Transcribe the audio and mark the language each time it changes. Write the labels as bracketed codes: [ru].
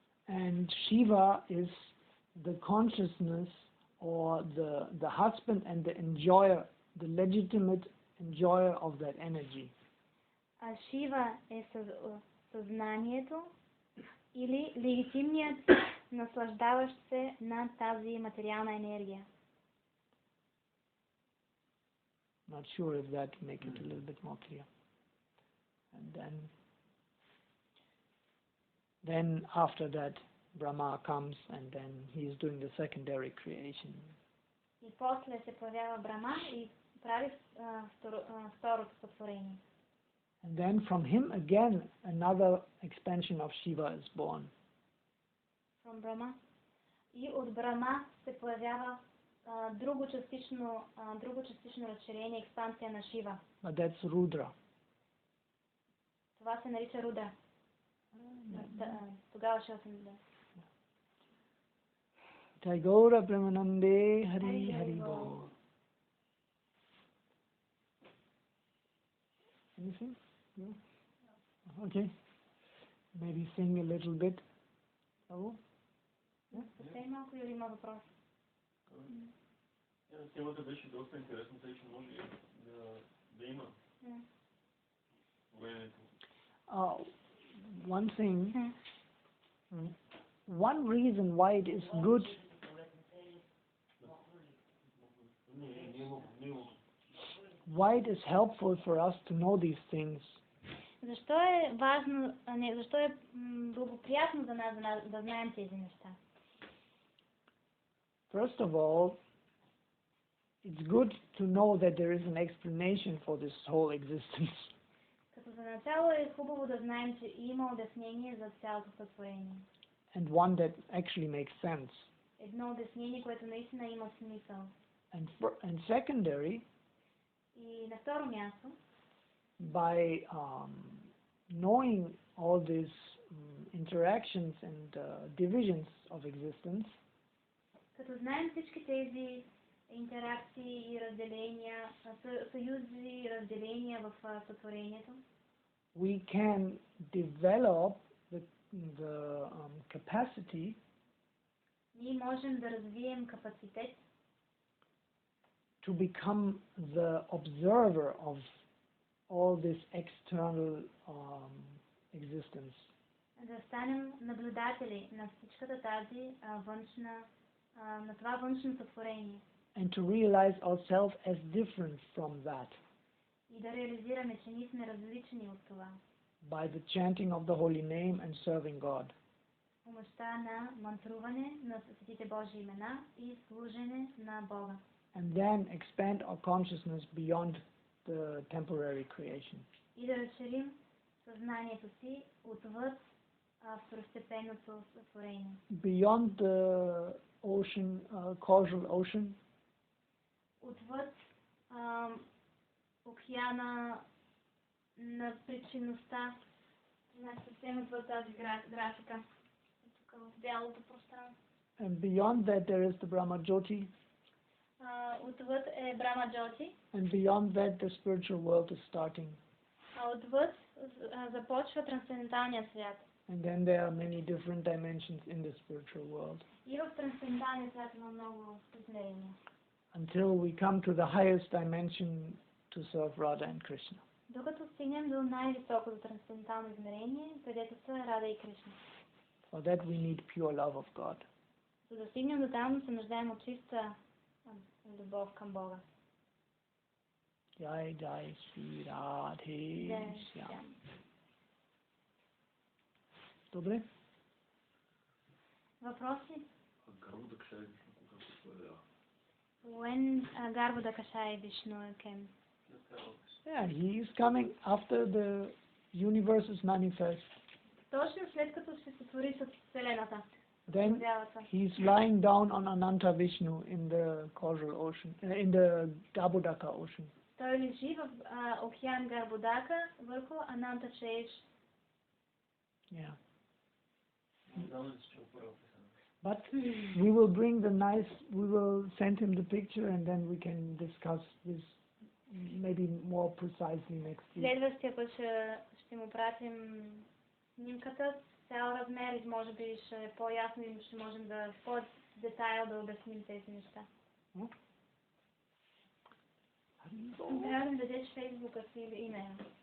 [en] And Shiva is the consciousness or the husband and the enjoyer, the legitimate enjoyer of that energy. [bg] А Шива е съзнанието или легитимният наслаждаващ се на тази материална енергия. [en] Not sure if that make it a little bit more clear. And then after that Brahma comes and then he is doing the secondary creation. [bg] И после се появява Брахма и прави второто сътворение. [en] And then from him again another expansion of Shiva is born. From Brahma. [bg] И от Брахма се появява друго частично разширение, експансия на Шива. [en] But that's Rudra. [bg] Това се нарича Рудра. Тогава ще съм да. Taigora Brahmanande Hari Hari Bol. [en] Anything? No? Okay. Maybe sing a little bit. Oh? [bg] Съвсем малко или има въпрос? Темата беше доста интересна, тъй че може да има времето. [en] One thing, one reason why it is good why it is helpful for us to know these things. [bg] Защо е важно, защо е благоприятно за нас да знаем тези неща? [en] First of all, it's good to know that there is an explanation for this whole existence. [bg] Като за начало е хубаво да знаем, че има обяснение за цялото сътворение. [en] And one that actually makes sense. [bg] Едно обяснение, което наистина има смисъл. [en] And secondary, [bg] и на второ място, [en] by knowing all these interactions and divisions of existence, [bg] като знаем всички тези интеракции и разделения, съюзи и разделения в сътворението, [en] we can develop the capacity [bg] ние можем да развием капацитет [en] to become the observer of all this external existence. [bg] Да станем наблюдатели на всичката тази външна, на това външно сътворение. [en] And to realize ourselves as different from that. [bg] И да реализираме, че ние сме различни от това. [en] By the chanting of the holy name and serving God. [bg] С помощта на мантруване на светите Божии имена и служене на Бога. [en] And then expand our consciousness beyond the temporary creation. [bg] И да разширим съзнанието си отвъд второстепенното сътворение. [en] Beyond the ocean, causal ocean. [bg] Отвъд океана на причинността, съвсем отвъд тази графика, тук в бялото пространство. [en] And beyond that there is the Brahma Jyoti. [bg] Отвъд е Брахма Джоти. [en] And beyond that the spiritual world is starting. [bg] Отвъд започва трансценденталния свят. [en] And then there are many different dimensions in the spiritual world. [bg] И в трансценденталния свят има много измерения. [en] Until we come to the highest dimension to serve Radha and Krishna. [bg] Докато стигнем до най-високото трансцендентално измерение, където са Рада и Кришна. [en] For that we need pure love of God. [bg] За да стигнем до там, се нуждаем от чиста любов към Бога. [sa] Jai Jai Shri Radhe Shyam. [bg] Добре? Въпроси? Гарбодакашай Вишну кога се появява? [en] When Garbhodakashaya Vishnu came? Yeah, he is coming after the universe is manifest. [bg] Точно след като се сътвори с Вселената. [en] Then he is lying down on Ananta Vishnu in the causal ocean, in the Garbhodaka ocean. [bg] Той лежи в океан Гарбодака върху Ананта Шейш. [en] Yeah. But we will bring the nice, we will send him the picture and then we can discuss this maybe more precisely next week. [bg] Следващия път ще му пратим снимката с цял размер и може би ще е по-ясно и ще можем да в по-детайл да обясним тези неща. Трябва да ми дадеш фейсбука си или имейла.